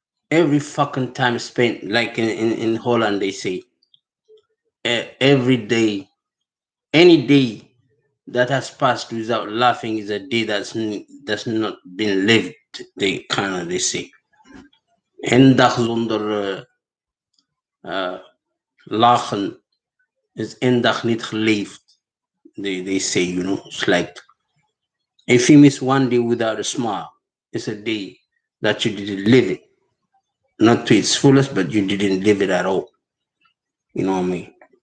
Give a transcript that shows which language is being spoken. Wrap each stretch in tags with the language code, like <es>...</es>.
<en>Every fucking time spent, like in Holland, they say, every day, any day that has passed without laughing is a day that's not been lived. They say.</en> <nl>En dag zonder lachen is één dag niet geleefd.</nl> <en>They say, it's like if you miss one day without a smile, it's a day that you didn't live it. Not to its fullest, but you didn't live it at all. You know what I mean?</en>